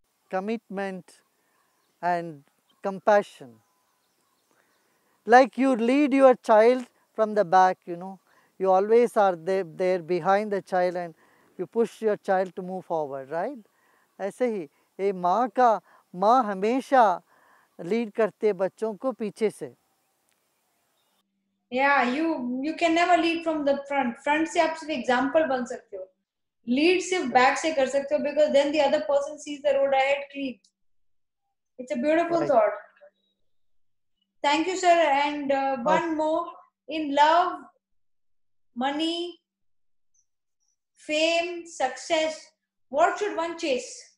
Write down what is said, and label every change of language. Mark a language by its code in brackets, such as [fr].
[en] Commitment and compassion. Like you lead your child from the back, you know, you always are there behind the child and you push your child to move forward, right? [hi] ऐसे ही ये माँ हमेशा lead करते हैं बच्चों को पीछे से. [en] Yeah, you can never lead from the front. [hi] Front से आप सिर्फ example बन सकते हो. Lead सिर्फ back से कर सकते हो, [en] because then the other person sees the road ahead clean. It's a beautiful Right. thought. Thank you, sir. And one more, in love, money, fame, success, what should one chase?